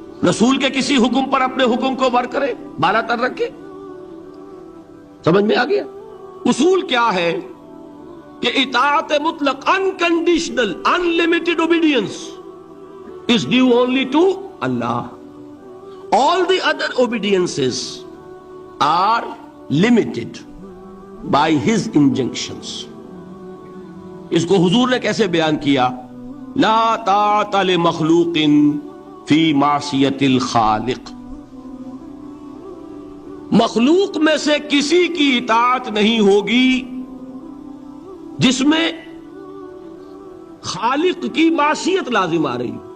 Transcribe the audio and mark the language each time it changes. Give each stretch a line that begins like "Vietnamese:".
Urdu: رسول کے کسی حکم پر اپنے حکم کو ور کرے، بالا تر رکھے؟ سمجھ میں آ گیا؟ اصول کیا ہے کہ اطاعت مطلق،
English: unconditional, unlimited obedience is due only to Allah. All the other obediences are limited by His injunctions.
Urdu: اس کو حضور نے کیسے بیان کیا؟
Arabic: لا طاعت لمخلوق فی معصیت الخالق۔
Urdu: مخلوق میں سے کسی کی اطاعت نہیں ہوگی جس میں خالق کی معصیت لازم آ رہی۔